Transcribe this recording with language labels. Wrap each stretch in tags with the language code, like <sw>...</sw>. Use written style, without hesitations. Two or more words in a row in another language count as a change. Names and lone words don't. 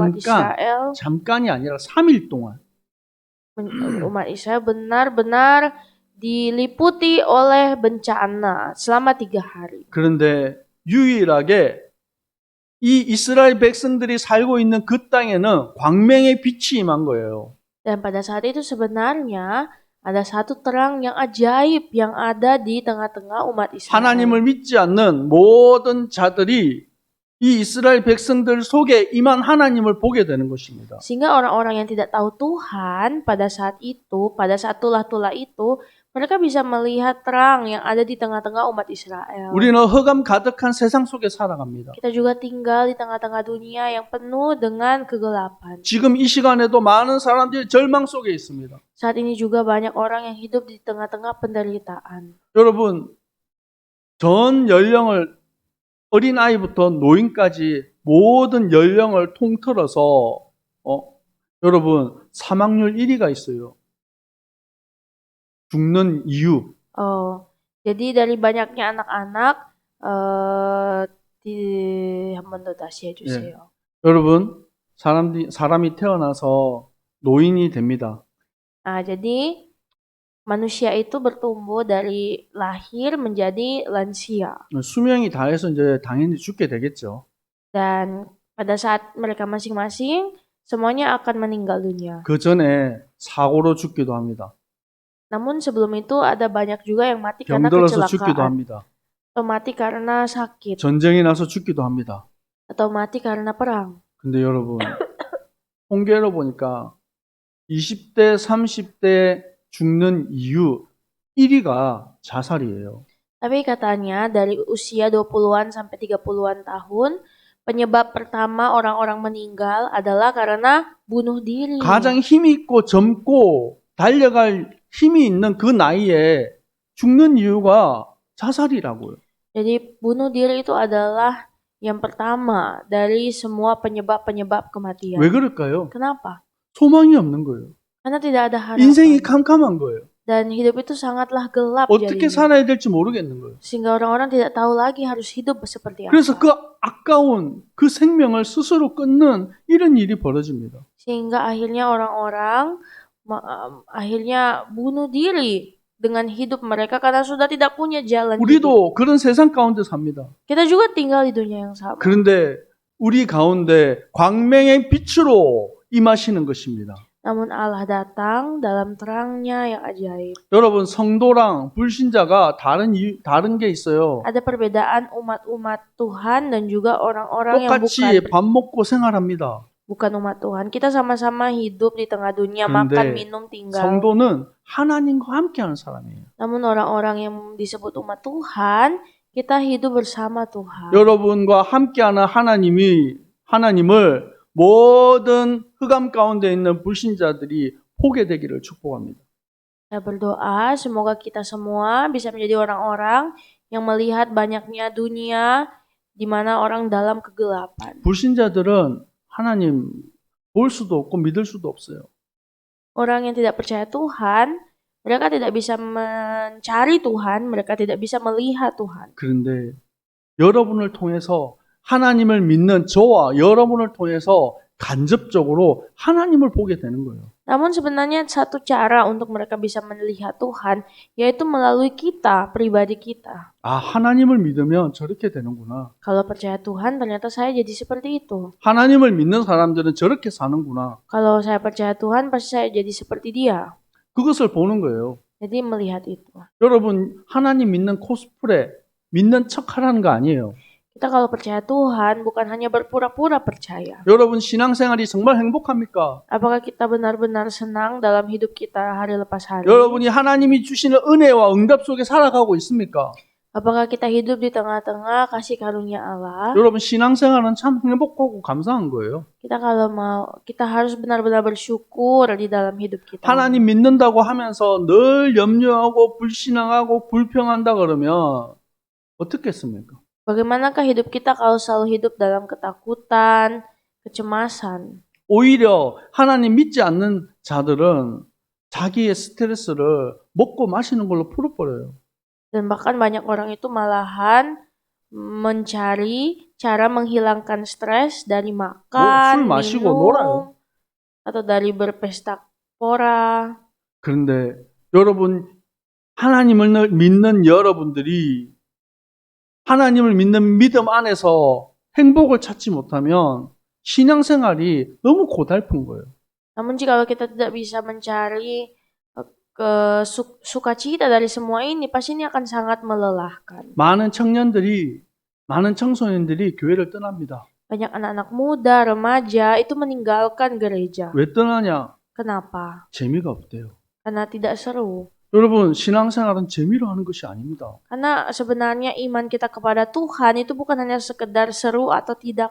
<ko>잠깐이 아니라 3일 동안</ko> <id>umat Israel benar-benar diliputi oleh bencana selama 3 hari.</id> <ko>그런데 유일하게 이 이스라엘 백성들이 살고 있는 그 땅에는 광명의 빛이 임한 거예요.</ko> <id>Dan pada saat itu sebenarnya ada satu terang yang ajaib yang ada di tengah-tengah umat Israel.</id> <ko>하나님을 믿지 않는 모든 자들이 이 이스라엘 백성들 속에 임한 하나님을 보게 되는 것입니다.</ko> <id>Sehingga orang-orang yang tidak tahu Tuhan pada saat tulah-tulah itu, mereka bisa melihat terang yang ada di tengah-tengah umat Israel.</id> <ko>우리는 흑암 가득한 세상 속에 살아갑니다.</ko> <id>Kita juga tinggal di tengah-tengah dunia yang penuh dengan kegelapan.</id> <ko>지금 이 시간에도 많은 사람들이 절망 속에 있습니다.</ko> <id>Saat ini juga banyak orang yang hidup di tengah-tengah penderitaan.</id> <ko>여러분, 전 연령을 어린아이부터 노인까지 모든 연령을 통틀어서 여러분 사망률 1위가 있어요. 죽는 이유.</ko> <id>Jadi dari banyaknya anak-anak</id> <ko>한번 더 다시 해주세요. 여러분 사람이 태어나서 노인이 됩니다.</ko> <id>Jadi manusia itu bertumbuh dari lahir menjadi lansia.</id> <ko>수명이 다해서 이제 당연히 죽게 되겠죠.</ko> <id>Dan pada saat mereka masing-masing semuanya akan meninggal dunia.</id> <ko>그 전에 사고로 죽기도 합니다.</ko> <id>Namun sebelum itu ada banyak juga yang mati karena</id> <ko>병들어서 죽기도</ko> <id>kecelakaan.</id> <ko>합니다.</ko> <id>Atau mati karena sakit.</id> <ko>전쟁이 나서 죽기도 합니다.</ko> <id>Atau mati karena perang.</id> <ko>근데 여러분 통계로 보니까 20대, 30대 죽는 이유 1위가 자살이에요.</ko> <id>Tapi katanya dari usia 20-an sampai 30-an tahun, penyebab pertama orang-orang meninggal adalah karena bunuh diri.</id> <ko>가장 힘 있고 젊고 달려갈 힘이 있는 그 나이에 죽는 이유가 자살이라고요.</ko> <id>Jadi bunuh diri itu adalah yang pertama dari semua penyebab-penyebab kematian.</id> <ko>왜 그럴까요?</ko> <id>Kenapa?</id> <ko>소망이 없는 거예요.</ko> <id>Karena tidak ada harapan.</id> <ko>인생이 캄캄한 거예요.</ko> <id>Dan hidup itu sangatlah gelap</id> <ko>어떻게</ko> <id>jadinya.</id> <ko>살아야 될지 모르겠는 거예요.</ko> <id>Sehingga orang-orang tidak tahu lagi harus hidup seperti apa.</id> <ko>그래서 그 아까운 그 생명을 스스로 끊는 이런 일이 벌어집니다.</ko> <id>Sehingga akhirnya orang-orang akhirnya bunuh diri dengan hidup mereka karena sudah tidak punya jalan hidup.</id> <ko>우리도 그런 세상 가운데 삽니다.</ko> <id>Kita juga tinggal di dunia yang sama.</id> <ko>그런데 우리 가운데 광명의 빛으로 임하시는 것입니다.</ko> <id>Namun Allah datang dalam terangnya yang ajaib.</id> <ko>여러분 성도랑 불신자가 다른 게 있어요.</ko> <id>Ada perbedaan umat-umat Tuhan dan juga orang-orang yang</id> <ko>똑같이 밥 먹고 생활합니다.</ko> <id>bukan umat Tuhan. Kita sama-sama hidup di tengah dunia, makan, minum, tinggal.</id> <ko>성도는 하나님과 함께하는 사람이에요.</ko> <id>Namun orang-orang yang disebut umat Tuhan, kita hidup bersama Tuhan.</id> <ko>여러분과 함께하는 하나님을 모든 흑암 가운데 있는 불신자들이 보게 되기를 축복합니다.</ko> <id>Saya berdoa semoga kita semua bisa menjadi orang-orang yang melihat banyaknya dunia di mana orang dalam kegelapan.</id> <ko>불신자들은 하나님 볼 수도 없고 믿을 수도 없어요.</ko> <id>Orang yang tidak percaya Tuhan, mereka tidak bisa mencari Tuhan, mereka tidak bisa melihat Tuhan.</id> <ko>그런데 여러분을 통해서 하나님을 믿는 저와 여러분을 통해서 간접적으로 하나님을 보게 되는 거예요.</ko> <id>Namun sebenarnya satu cara untuk mereka bisa melihat Tuhan, yaitu melalui kita, pribadi kita.</id> <ko>아, 하나님을 믿으면 저렇게 되는구나.</ko> <id>Kalau percaya Tuhan, ternyata saya jadi seperti itu.</id> <ko>하나님을 믿는 사람들은 저렇게 사는구나.</ko> <id>Kalau saya percaya Tuhan, pasti saya jadi seperti dia.</id> <ko>그것을 보는 거예요.</ko> <id>Jadi melihat itu.</id> <ko>여러분, 하나님 믿는 코스프레, 믿는 척 하라는 거 아니에요.</ko> <id>Kita kalau percaya Tuhan, bukan hanya berpura-pura percaya.</id> <ko>여러분, 신앙생활이 정말 행복합니까?</ko> <id>Apakah kita benar-benar senang dalam hidup kita hari lepas hari?</id> <ko>여러분이 하나님이 주시는 은혜와 응답 속에 살아가고 있습니까?</ko> <id>Apakah kita hidup di tengah-tengah kasih karunia Allah?</id> <ko>여러분, 신앙생활은 참 행복하고 감사한 거예요.</ko> <id>Kita harus benar-benar bersyukur di dalam hidup kita.</id> <ko>하나님 믿는다고 하면서 늘 염려하고 불신앙하고 불평한다 그러면 어떻겠습니까?</ko> <id>Bagaimanakah hidup kita kalau selalu hidup dalam ketakutan, kecemasan?</id> <ko>오히려 하나님 믿지 않는 자들은 자기의 스트레스를 먹고 마시는 걸로 풀어버려요.</ko> <id>Dan bahkan banyak orang itu malahan mencari cara menghilangkan stres dari makan,</id> <ko>술 마시고</ko> <id>minum,</id> <ko>놀아요.</ko> <id>atau dari berpesta pora.</id> <ko>그런데 여러분, 하나님을 믿는 여러분들이 하나님을 믿는 믿음 안에서 행복을 찾지 못하면 신앙생활이 너무 고달픈 거예요.</ko> <id>Namun jikalau kita tidak bisa mencari sukacita dari semua ini, pasti ini akan sangat melelahkan.</id> <ko>많은 청소년들이 교회를 떠납니다.</ko> <id>Banyak anak-anak muda, remaja itu meninggalkan gereja.</id> <ko>왜 떠나냐?</ko> <id>Kenapa?</id> <ko>재미가 없대요.</ko> <id>Karena tidak seru.</id> <ko>여러분, 신앙생활은 재미로 하는 것이 아닙니다.</ko> <id>Karena sebenarnya iman kita kepada Tuhan itu bukan hanya sekedar seru atau tidak.</id>